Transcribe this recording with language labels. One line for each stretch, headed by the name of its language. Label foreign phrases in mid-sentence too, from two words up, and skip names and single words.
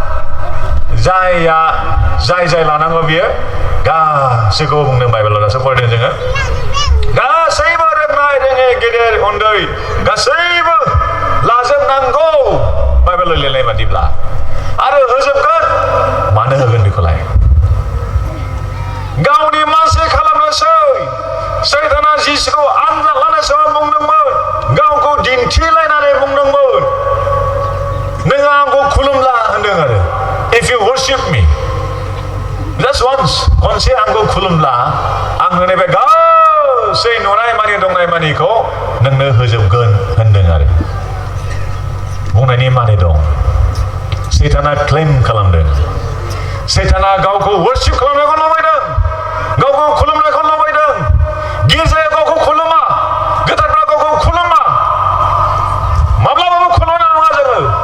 Bodo: जाय लानांगौ बियो गासैखौबो बुंदों बाइबेलाव दासो फरायदों जोङो गासैबो रोंनाय रोङै गेदेर उन्दै गासैबो लाजोबनांगौ बाइबेलाव लिरनाय बादिब्ला आरो होजोबगोन मानो होगोन बेखौलाय गावनि मानसि खालामनोसै सैताना जिसुखौ आनजाद लानाय समाव बुंदोंमोन गावखौ दिन्थिलायनानै बुंदोंमोन नोङो आंखौ खुलुमला होनदों आरो
English: if you worship me just once
Bodo: खनसे आंखौ खुलुमब्ला आं नोंनिफ्राय गासै नुनाय मानि दंनाय मानिखौ नोंनो होजोबगोन होनदों आरो बुंनायनि मानि दं सैताना क्लेम खालामदों सैताना गावखौ वर्शिप खालामनायखौ लुबैदों गावखौ खुलुमनायखौ लुबैदों गिर्जाया गावखौ खुलुमा गोथारफ्रा गावखौ खुलुमा माब्लाबाबो खुलुमनाय नङा जोङो